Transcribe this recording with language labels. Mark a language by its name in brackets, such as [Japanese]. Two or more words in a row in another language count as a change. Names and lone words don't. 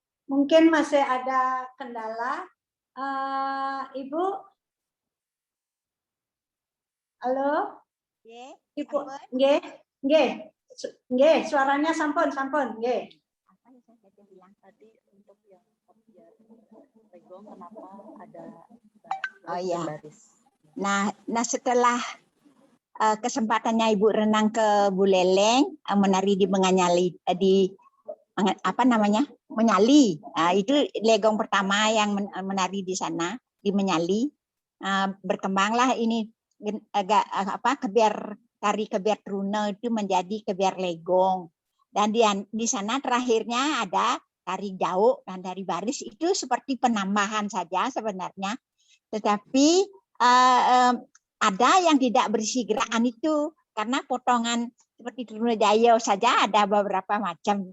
[Indonesian] mungkin masih ada kendala. Ibu, halo, Nggih, Ibu, sampun. nggih, suaranya sampun, nggih. Apa yang saya bilang tadi untuk yang Legong kenapa ada baris? Nah setelah kesempatannya Ibu renang ke Buleleng, menari di Menganyali, apa namanya, Menyali. Itu Legong pertama yang menari di sana di Menyali. Berkembanglah ini agak tari kebiar Truna itu menjadi kebiar Legong. Dan di sana terakhirnya ada tari Jauh dan tari baris, itu seperti penambahan saja sebenarnya. Tetapi ada yang tidak berisi gerakan itu karena potongan seperti Truna Jaya saja ada beberapa macam.